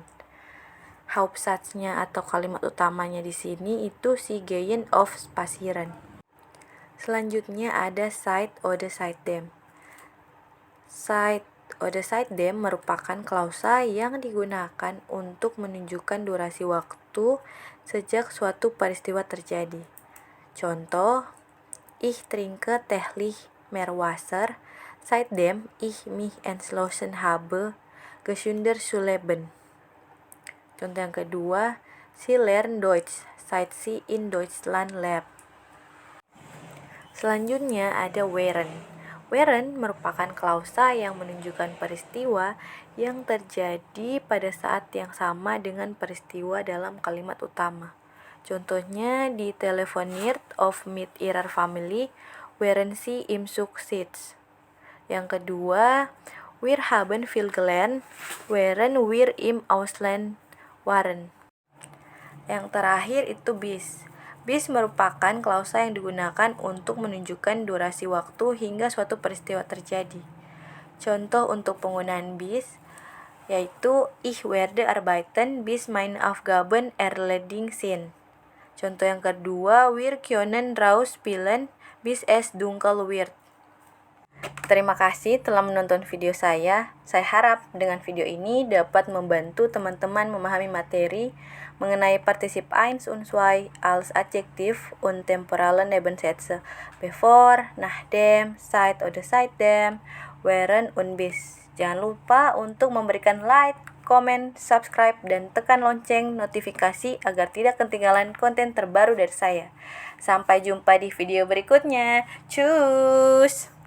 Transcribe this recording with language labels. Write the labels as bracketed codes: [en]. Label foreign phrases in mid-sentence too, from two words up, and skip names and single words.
[id] Hauptsatznya atau kalimat utamanya di sini itu [de] Sie gehen auf spazieren. [id] Selanjutnya ada [de] seit oder seitdem. Seit oder seitdem merupakan klausa yang digunakan untuk menunjukkan durasi waktu sejak suatu peristiwa terjadi. [id] Contoh, [de] ich trinke täglich mehr Wasser, seitdem ich mich entschlossen habe, gesünder zu leben. [id] Contoh yang kedua, [de] Sie lernt Deutsch, seit sie in Deutschland lebt. [id] Selanjutnya ada während. Während merupakan klausa yang menunjukkan peristiwa yang terjadi pada saat yang sama dengan peristiwa dalam kalimat utama. [de] Contohnya die telefoniert oft mit ihrer Familie, während sie im Zug sitzt. [id] Yang kedua, [de] wir haben viel gelernt, während wir im Ausland waren. [id] Yang terakhir itu bis. Bis merupakan klausa yang digunakan untuk menunjukkan durasi waktu hingga suatu peristiwa terjadi. Contoh untuk penggunaan bis yaitu [de] ich werde arbeiten bis meine Aufgaben erledigt sind. [id] Contoh yang kedua, [de] wir können raus spielen bis es dunkel wird. [id] Terima kasih telah menonton video saya. Saya harap dengan video ini dapat membantu teman-teman memahami materi mengenai [de] Partizip 1 und 2 als Adjektiv und temporale Nebensätze bevor, nachdem, seit oder seitdem, während und bis. [id] Jangan lupa untuk memberikan like, komen, subscribe, dan tekan lonceng notifikasi agar tidak ketinggalan konten terbaru dari saya. Sampai jumpa di video berikutnya. Cus!